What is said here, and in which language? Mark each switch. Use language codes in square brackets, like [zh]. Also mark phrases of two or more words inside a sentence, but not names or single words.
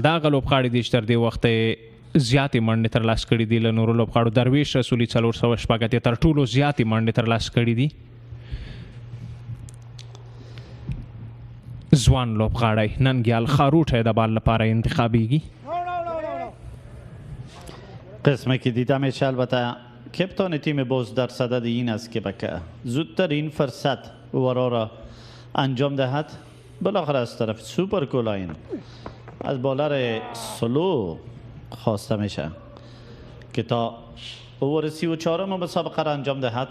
[ps] دا هغه لوبغاړي دي چې تر دې وخته زیاتې منډې ترلاسه کړي دي له نورو لوبغاړو. درویش رسولي 460 تر ټولو زیاتې منډې ترلاسه کړي دي. ځوان لوبغاړی ننګیال خاروټی د بال لپاره انتخابیږي. [fa] قسمی که دیده میشه البته کپتان تیم بوست در صدد این است که زودترین فرصت ورا را انجام دهد. بالاخره از طرف سوپر کولاین از بالر سلو خواسته میشه که تا اوور 34 مسابقه را انجام دهد.